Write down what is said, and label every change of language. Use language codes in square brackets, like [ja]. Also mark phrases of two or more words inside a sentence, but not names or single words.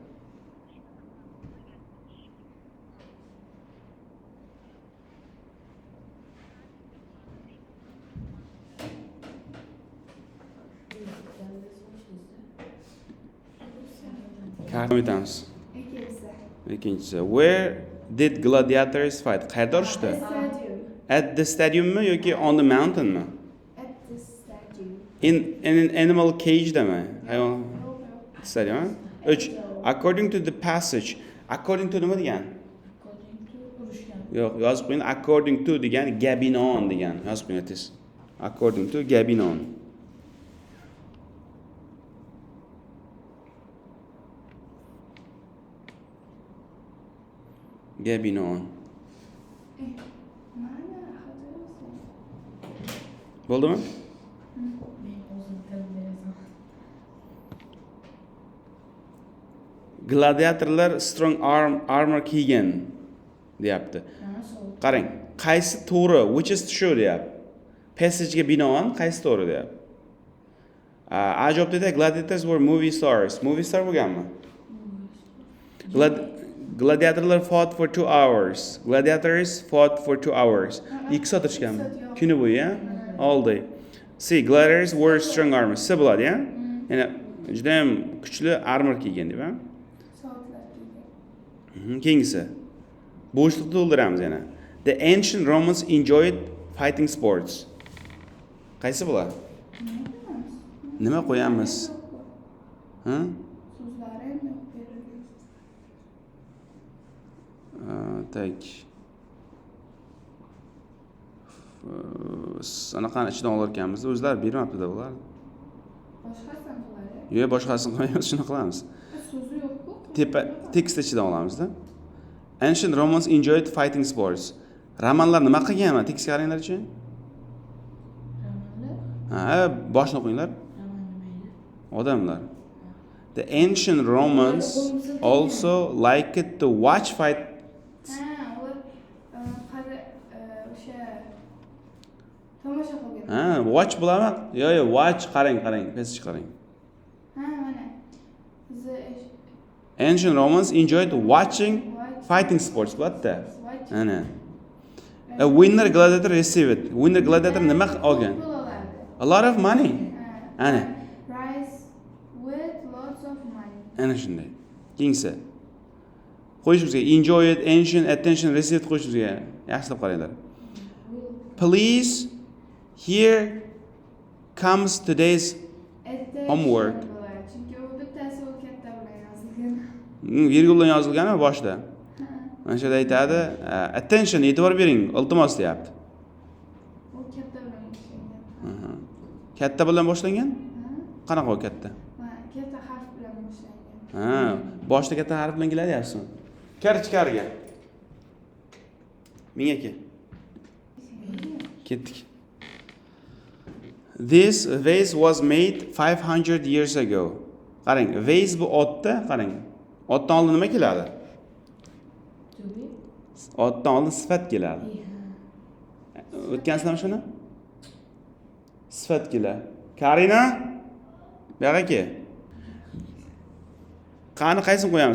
[uz] Kartani aytamiz. Ikkinchisi. [en] Where did gladiators fight? [uz] Qayerda urushdi? [en] At the stadiummi yoki on the mountainmi? At the stadium. In an animal cage [uz] demi? Hayvon [en] stadium. 3. According to the passage. According to [uz] nima degan? Yo'q, yozib qo'ying. [en] According to [uz] degan gabinon degan. Yozib qo'ying tez. [en] According to gabinon. Gabinon. [uz] Bo'ldimi? gladiatorlar [en] strong armor [uz] kiygan deyapti. sovuq. Qarang, qaysi to'g'ri, [en] which is true deyapti. [uz] Passagega binoan qaysi to'g'ri deyapti. A javobda [en] gladiators were movie stars. Movie star bo'lganmi? Gladiatorlar fought for 2 hours. Gladiators fought for 2 hours. [uz] 2 soat turishganmi? Kuni bo'yi, ya? [en] All day. See, gladiators were strong armor. [uz] Siz bo'ladi, ya? Ya'ni juda ham kuchli armor kiygan deb, ha? Soatlar kiygan. Keyingisi. Bo'shliqni to'ldiramiz yana. [en] The ancient Romans enjoyed fighting sports. [uz] Qaysi bo'ladi? Nima qo'yamiz? Ha? So'zlari ham yo'q berilgan. Tak. Anaqani ichidan olar ekanmiz. O'zlari bermabdi-da bular. Boshqasini qiladi. Yo'q, boshqasini qo'yamiz, shuni qilamiz. So'zi yo'q-ku. Tepa tekst ichidan olamizda. [en] Ancient Romans enjoyed fighting sports. [uz] Romanlar nima qilgan? Tekstga qaranglar-chi. Romanlar. Boshni o'qinglar. Roman nimaydi? Odamlar. [en] The ancient Romans also liked to watch fight. [uz] Ular qari o'sha tomosha qilgan. Watch bo'ladimi? Yo'q, watch qarang, passage qarang. Mana. [en] Ancient Romans enjoyed watching fighting sports. [uz] Bo'ladi-da. Ana. [en] A winner gladiator received. Winner gladiator [uz] nima olgan? [en] A lot of money. [uz] Ana. [en] Prize with lots of money. [uz] Ana shunday. Keyingisi. Qo'yishimizga [en] enjoyed, ancient, attention, received [uz] qo'yishimizga. Yaxshilab qaranglar. [en] Please, here comes today's homework. [uz] Chunki u bittasi u katta bilan yozilgan. Virgul bilan yozilganmi boshida? Mana shu yerda aytadi, attention, e'tibor bering, iltimos deyapti. U katta bilan boshlangan. Katta bilan boshlangan? Qanaqa u katta? Katta harf bilan boshlangan. Boshda katta harf bilan keladi yaxshimi? Kir ichkariga. Menga kel. Ketdik. [en] This vase was made 500 years ago. [uz] Qarang, vase bu otda, qarang. Otdan oldin nima keladi? Tubi. Otdan oldin sifat keladi. O'tgansizmi shuni? Sifat keladi. Karina? Bu yoqqa kel. Qani qaysini qo'yamiz?